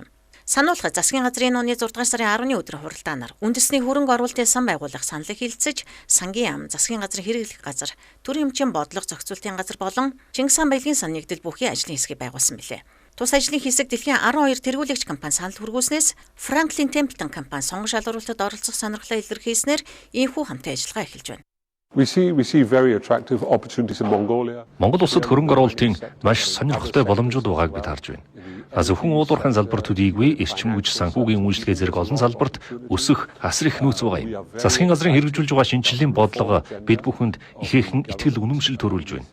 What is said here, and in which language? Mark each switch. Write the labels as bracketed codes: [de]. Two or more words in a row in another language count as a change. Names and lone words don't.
[mn] Сануулгад засгийн газрын оны 6 дугаар сарын 10-ны өдөр хуралдаанаар үндэсний хөрөнгө оруулалтын сан байгуулах саналыг хэлэлцэж, сангийн яам, засгийн газрын хэрэглэх газар, төрийн өмчийн бодлого зохицуулалтын газар болон Чингис хаан баялагын сан нэгдэл бүхий ажлын хэсгийг байгуулсан билээ. Тус ажлын хэсэг дэлхийн 12 тэргүүлэгч компани санал хүргүүлснээс Franklin Templeton компани сонгон шалгуулалтад оролцох сонирхлоо илэрхийлснээр ийхүү хамтын ажиллагаа эхэлж байна. [en] We see very attractive opportunities in Mongolia. [mn] Монгол улсад хөрөнгө оруулалтын маш сонирхолтой боломжууд байгааг бид харж байна. Зөвхөн уулуурхайн залбар төдийгүй эрчим хүч санхүүгийн үйлчлэгээ зэрэг олон салбарт өсөх асар их нөөц байгаа юм. Засгийн газрын хэрэгжүүлж байгаа шинжилгээний бодлого бид бүхэнд ихээхэн итгэл үнэмшил төрүүлж байна.